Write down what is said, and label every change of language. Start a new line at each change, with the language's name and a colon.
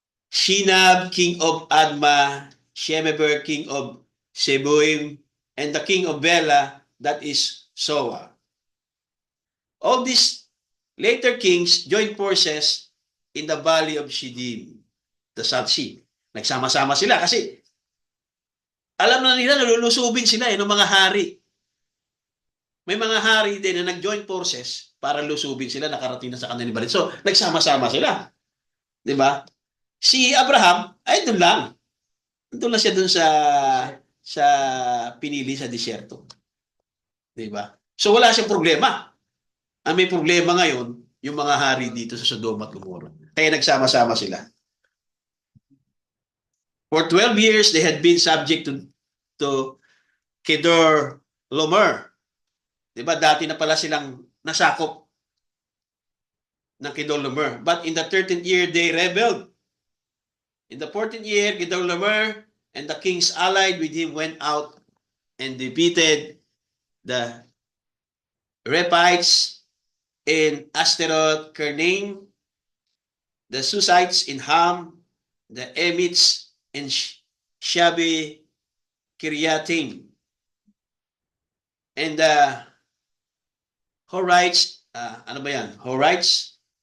English: Shinab, king of Adma, Shemeber, king of Seboim, and the king of Bela, that is Soa. All these later kings joined forces in the valley of Shiddim, the South Sea.
Filipino: Nagsama-sama sila kasi alam na nila nalulusubin sila ng mga hari. May mga hari din na nag-join forces para lusubin sila, nakarating na sa kanilang balit. So, nagsama-sama sila. Di ba? Si Abraham, ay doon lang. Doon lang siya doon sa pinili sa disyerto. Di ba? So, wala siyang problema. Ang may problema ngayon, yung mga hari dito sa Sodom at Gomorrah. Kaya nagsama-sama sila.
English: For 12 years, they had been subject to Kedor Lomer.
Filipino: Diba? Dati na pala silang nasakop ng Kedor Lomer.
English: But in the 13th year, they rebelled. In the 14th year, Kedor Lomer and the kings allied with him went out and defeated the Rephites in Asteroth, Kernaim, the Susites in Ham, the Emites in Shabi Kiryatim, and the Horites,
Filipino: ano ba yan?
English: Horites?